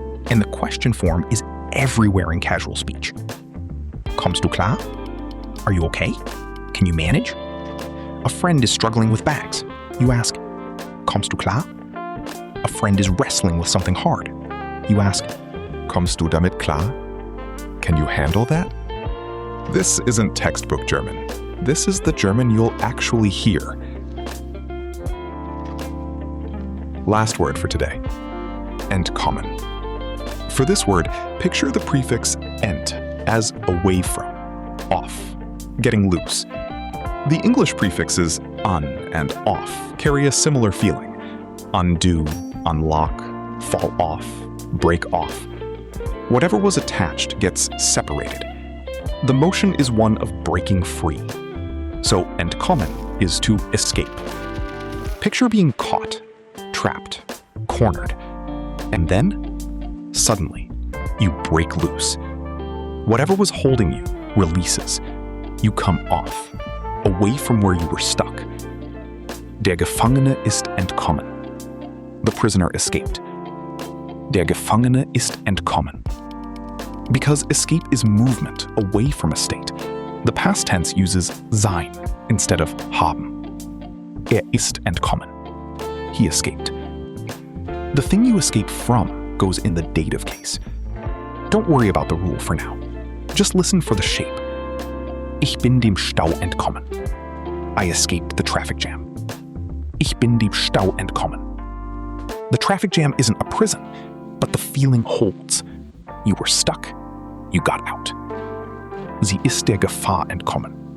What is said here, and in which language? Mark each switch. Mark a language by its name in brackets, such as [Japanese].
[English] And the question form is everywhere in casual speech. [German] Kommst du klar? [English] Are you okay? Can you manage? A friend is struggling with bags. You ask, [German] Kommst du klar? [English] A friend is wrestling with something hard. You ask, [German] Kommst du damit klar? [English] Can you handle that? This isn't textbook German. This is the German you'll actually hear. Last word for today, Entkommen. For this word, picture the prefix ent as away from, off, getting loose. The English prefixes un and off carry a similar feeling. Undo, unlock, fall off, break off. Whatever was attached gets separated. The motion is one of breaking free. So Entkommen is to escape. Picture being caught, trapped, cornered, and then, suddenly, you break loose. Whatever was holding you releases. You come off. away from where you were stuck. [German] Der Gefangene ist entkommen. [English] The prisoner escaped. [German] Der Gefangene ist entkommen. [English] Because escape is movement away from a state, the past tense uses sein instead of haben. [German] Er ist entkommen. [English] He escaped. The thing you escape from goes in the dative case. Don't worry about the rule for now. Just listen for the shape. [German] Ich bin dem Stau entkommen. [English] I escaped the traffic jam. [German] Ich bin dem Stau entkommen. [English] The traffic jam isn't a prison, but the feeling holds. You were stuck. You got out. [German] Sie ist der Gefahr entkommen.